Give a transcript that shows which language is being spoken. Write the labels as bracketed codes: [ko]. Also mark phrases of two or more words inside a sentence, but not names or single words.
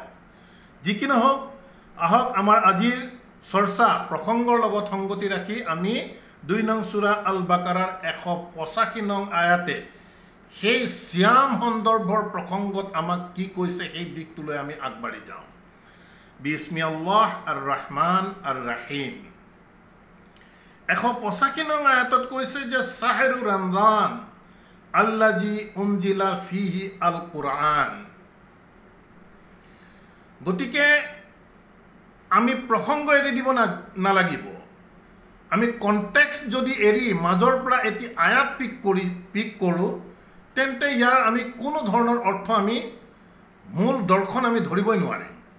[as] যি কি নহওক, আহক আমাৰ আজিৰ চৰ্চা প্ৰসংগৰ লগত সংগতি ৰাখি আমি 2 নং সূৰা আল বাকাৰাৰ 185 নং আয়াতে সেই শ্যাম সন্দৰ্ভৰ প্ৰসংগত আমাক কি কৈছে সেই দিশটোলৈ আমি আগবাঢ়ি যাওঁ। [ar] بسم الله الرحمن الرحيم. [as] 185 নং আয়াতত কৈছে যে [ar] شهر رمضان الذي أنزل فيه القرآن. [as] গতিকে আমি প্ৰসংগ এৰি দিব নালাগিব। আমি কনটেক্সট যদি এৰি মাজৰ পৰা এটি আয়াত পিক কৰোঁ, তেন্তে ইয়াৰ আমি কোনো ধৰণৰ অৰ্থ আমি মূল দৰ্শন আমি ধৰিবই নোৱাৰিম।